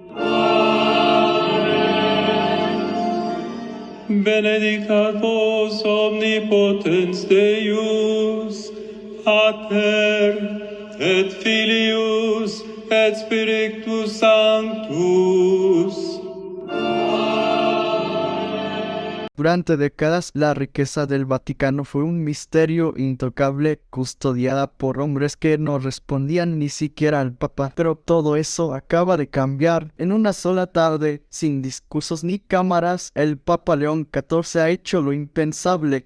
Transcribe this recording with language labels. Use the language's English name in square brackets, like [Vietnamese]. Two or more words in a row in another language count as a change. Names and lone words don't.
[Latin] Benedicat vos omnipotens Deus, Pater, et Filius, et Spiritus Sanctus. [Spanish] Durante décadas, la riqueza del Vaticano fue un misterio intocable custodiada por hombres que no respondían ni siquiera al Papa. Pero todo eso acaba de cambiar. En una sola tarde, sin discursos ni cámaras, el Papa León XIV ha hecho lo impensable.